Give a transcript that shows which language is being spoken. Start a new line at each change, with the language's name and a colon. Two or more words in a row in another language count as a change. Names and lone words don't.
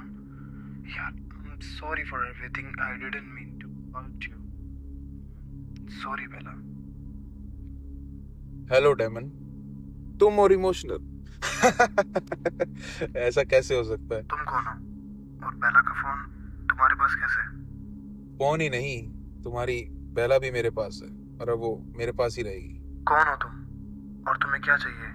English: यार, sorry for everything, I didn't mean to hurt you.
Hindi: सॉरी बेला। हेलो डेमन, तुम और इमोशनल। ऐसा कैसे हो सकता है? तुम कौन हो? और बेला का फोन तुम्हारे पास कैसे? फोन ही नहीं, तुम्हारी बेला भी मेरे पास है और अब वो मेरे पास ही रहेगी। कौन हो तुम? और तुम्हें क्या चाहिए?